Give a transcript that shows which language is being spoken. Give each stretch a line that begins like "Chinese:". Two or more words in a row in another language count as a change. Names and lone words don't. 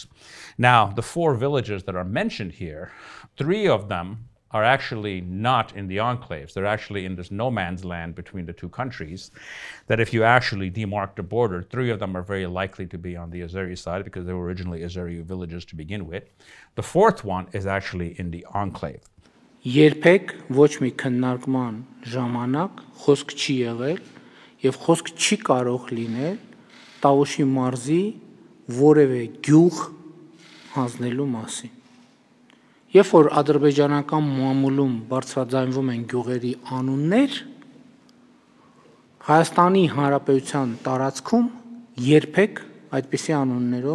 English: Now, the 4 villages that are mentioned here, 3 of them are actually not in the enclaves. They're actually in this no man's land between the 2 countries, that if you actually demark the border, 3 of them are very likely to be on the Azeri side because they were originally Azeri villages to begin with. The 4th one is actually in the enclave.
Armenian: Երբեք ոչ մի քննարկման ժամանակ խոսք չի եղել եւ խոսք չի կարող լինել Տավուշի մարզի որևէ գյուղ հանձնելու մասին։ Երբ որ ադրբեջանական մամուլում բարձրաձայնվում են գյուղերի անուններ, Հայաստանի Հանրապետության տարածքում երբեք այդպիսի անուններով